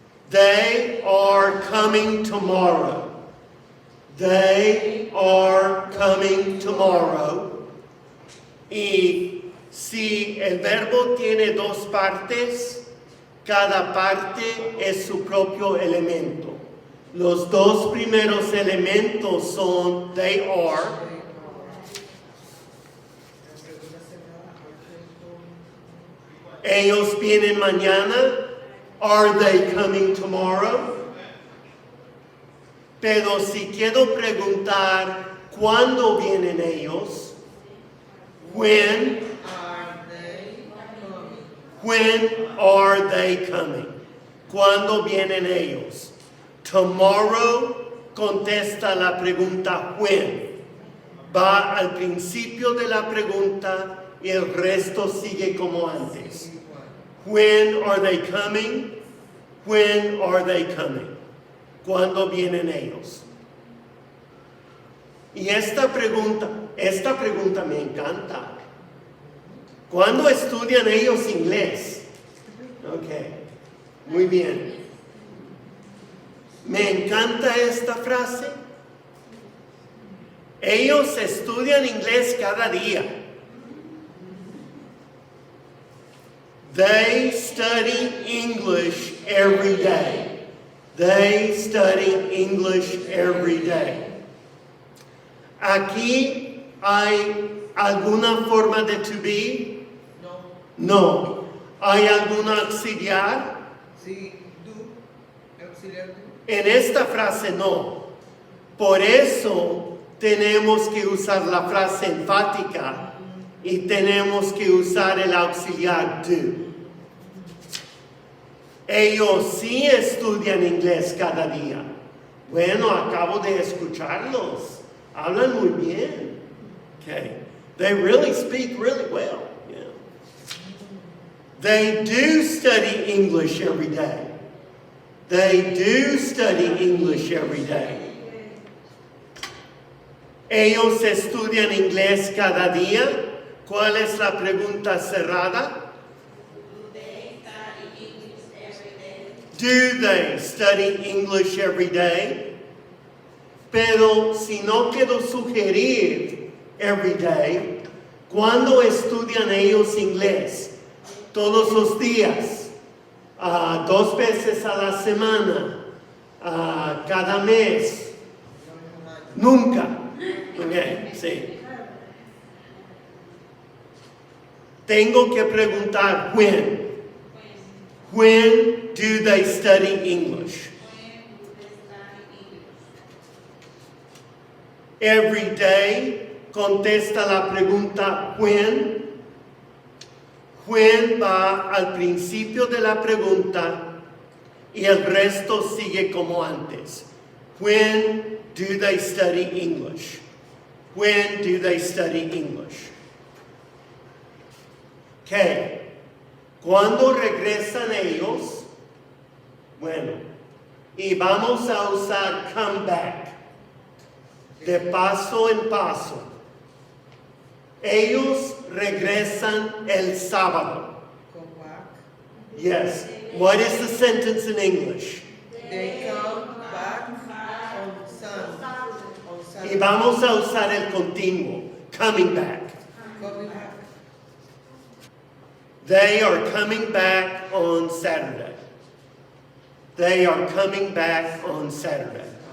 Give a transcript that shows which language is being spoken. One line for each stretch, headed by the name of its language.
English: They are coming tomorrow. They are coming tomorrow.
Spanish: Y si el verbo tiene dos partes, cada parte es su propio elemento. Los dos primeros elementos son they are. Ellos vienen mañana.
English: Are they coming tomorrow?
Spanish: Pero si quiero preguntar cuándo vienen ellos, when
English: Are they coming? when are they coming? ¿Cuándo vienen ellos?
Spanish: Tomorrow contesta la pregunta when. Va al principio de la pregunta y el resto sigue como antes.
English: When are they coming? When are they coming?
Spanish: ¿Cuándo vienen ellos? Y esta pregunta me encanta. ¿Cuándo estudian ellos inglés? Ok, muy bien. Me encanta esta frase. Ellos estudian inglés cada día.
English: They study English every day. They study English every day.
Spanish: ¿Aquí hay alguna forma de to be? No. No. ¿Hay alguna auxiliar? Sí, do. Auxiliar do. En esta frase no. Por eso tenemos que usar la frase enfática y tenemos que usar el auxiliar do. Ellos sí estudian inglés cada día. Bueno, acabo de escucharlos. Hablan muy bien. Okay.
English: They really speak really well. Yeah. They do study English every day. They do study English every day.
Spanish: Ellos estudian inglés cada día. ¿Cuál es la pregunta cerrada?
English: Do they study English every day?
Spanish: Pero si no quiero sugerir every day, ¿cuándo estudian ellos inglés? Todos los días, 2 veces a la semana, cada mes, nunca. Okay, sí. Tengo que preguntar when.
English: When do they study English?
Spanish: Every day contesta la pregunta when. When va al principio de la pregunta y el resto sigue como antes.
English: When do they study English? When do they study English? Okay.
Spanish: Cuando regresan ellos, bueno, y vamos a usar come back, de paso en paso. Ellos regresan el sábado.
English: Come back. Yes. What is the sentence in English? They come back on Sunday. On
Spanish: Y
English: Saturday.
Spanish: vamos a usar el continuo, coming back.
English: Coming back. They are coming back on Saturday. They are coming back on Saturday.